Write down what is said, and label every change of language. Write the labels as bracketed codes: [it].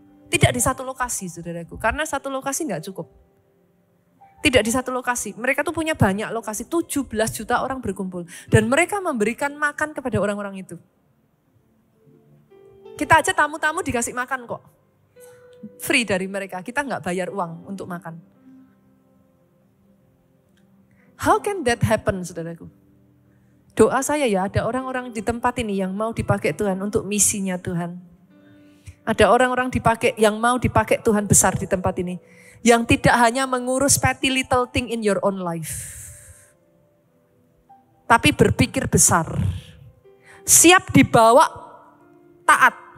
[id] Tidak di satu lokasi saudaraku, karena satu lokasi gak cukup. Tidak di satu lokasi, mereka tuh punya banyak lokasi, 17 juta orang berkumpul. Dan mereka memberikan makan kepada orang-orang itu. Kita aja tamu-tamu dikasih makan kok. Free dari mereka, kita gak bayar uang untuk makan. [en] How can that happen [id] saudaraku? Doa saya ya, ada orang-orang di tempat ini yang mau dipakai Tuhan untuk misinya Tuhan. Ada orang-orang yang mau dipakai Tuhan besar di tempat ini. Yang tidak hanya mengurus [en] petty little thing in your own life. [id] Tapi berpikir besar. Siap dibawa taat.